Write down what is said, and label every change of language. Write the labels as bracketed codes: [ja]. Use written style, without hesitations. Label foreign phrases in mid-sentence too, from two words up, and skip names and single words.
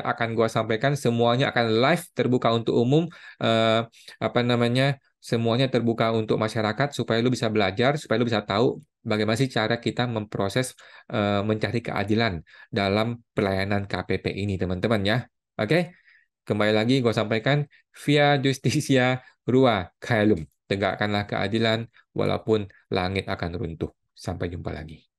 [id] Akan gua sampaikan semuanya akan live terbuka untuk umum. eh, apa namanya? Semuanya terbuka untuk masyarakat supaya lu bisa belajar, supaya lu bisa tahu bagaimana sih cara kita memproses mencari keadilan dalam pelayanan KPP ini, teman-teman ya. Oke? Kembali lagi gue sampaikan [la] via justitia rua caelum. [id] Tegakkanlah keadilan walaupun langit akan runtuh. Sampai jumpa lagi.